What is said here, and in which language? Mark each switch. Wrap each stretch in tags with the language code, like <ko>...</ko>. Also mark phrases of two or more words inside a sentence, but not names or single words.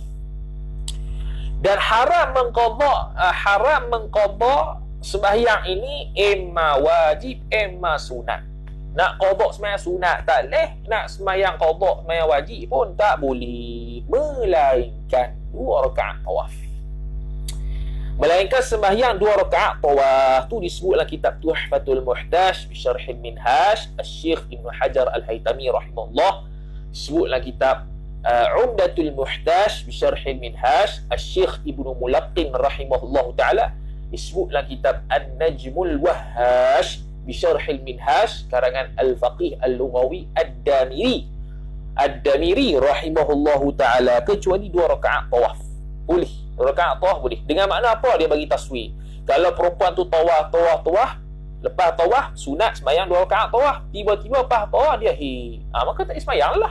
<ms>Dan haram mengqada sembahyang ini imma wajib imma sunat. Nak qada sembahyang sunat tak leh, nak sembahyang qada sembahyang wajib pun tak boleh, melainkan 2 rakaat tawaf. Melainkan sembahyang 2 rakaat tawaf tu disebut dalam kitab Tuhfatul Muhtaj bi Syarhil Minhaj Asy-Syaikh Ibnu Hajar Al-Haytami rahimahullah, disebut dalam kitab Umdatul Muhtaj bi Syarhil Minhaj Asy-Syaikh Ibnu Mulaqqin</ms> <ar>rahimahullahu taala,</ar> <ms>disebut dalam kitab An-Najmul Wahhash bi Syarhil Minhaj karangan Al-Faqih Al-Lughawi Ad-Damiri</ms> <ar>rahimahullahu taala,</ar> <ms>kecuali 2 rakaat tawaf boleh. 2 rakaat tawaf boleh. Dengan makna apa? Dia bagi taswir. Kalau perempuan tu tawaf, lepas tawaf sunat sembahyang 2 rakaat tawaf, tiba-tiba lepas tawaf dia haid, maka tak sembahyang lah.</ms>